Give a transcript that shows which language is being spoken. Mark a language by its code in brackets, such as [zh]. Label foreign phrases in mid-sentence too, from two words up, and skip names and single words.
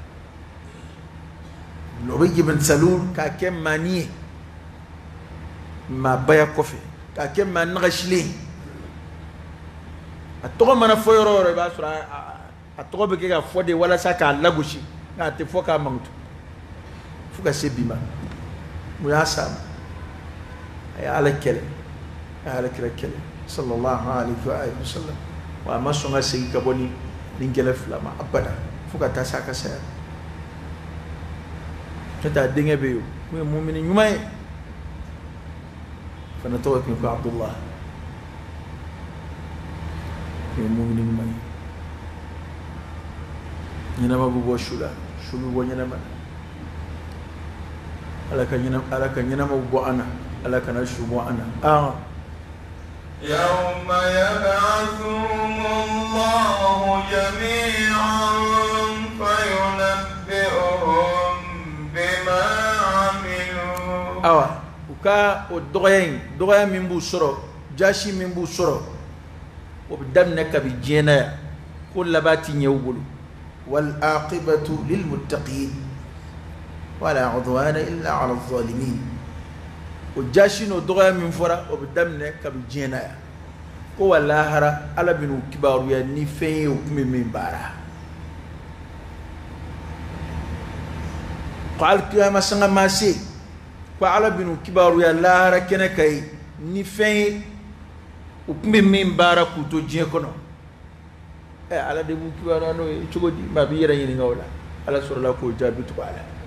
[bm] Ubay ibn Salul ka kɛ mani ye maa baya kɔfɛ ka kɛ maa nagasilen a tɔgɔ mana fɔ yɔrɔ o yɔrɔ i b'a sɔrɔ a tɔgɔ bɛ kɛ ka fɔ de walasa k'a lagosi nka a tɛ fɔ k'a mankutu fo ka se bi ma mun y'a sama a ye ala kɛlɛ a ye ala kira kɛlɛ [ar] صلى الله عليه وسلم [bm] wa ma sɔn ka segin ka bɔ ni kɛlɛ fila ma abada fo ka taa se a ka saya n'o tɛ a denkɛ bɛ yen o ye mumini ɲuman ye fana tɔgɔ tun ko Abdullah o ye mumini ɲuman ye ɲɛnama bɛ bɔ su la su bɛ bɔ ɲɛnama ala ka ɲɛnama bɔ an na ala kana su bɔ an na [ar] يوم يبعثهم الله جميعا فينبئهم بما عملوا [bm] uka o dɔgɔya min b'u sɔrɔ jasi min b'u sɔrɔ o bɛ daminɛ kabi diɲɛ na yan ko laban ti ɲɛ u bolo [ar] والعاقبة للمتقين ولا عدوان إلا على الظالمين [bm] o jasi no dɔgɔya min fɔra o bɛ daminɛ kabi diɲɛ na yan ko wa lahara ala bɛn'u kibaruya ni fɛn ye o kun bɛ min baara ko alikiyama sanga ma se ko ala bɛn'u kibaruya lahara kɛnɛ ka ye ni fɛn ye o kun bɛ min baara k'u to diɲɛ kɔnɔ ala de b'u kibaruya n'o ye cogo di maa b'i yɛrɛ ɲininka o la ala sɔrɔla k'o jaabi tugu a la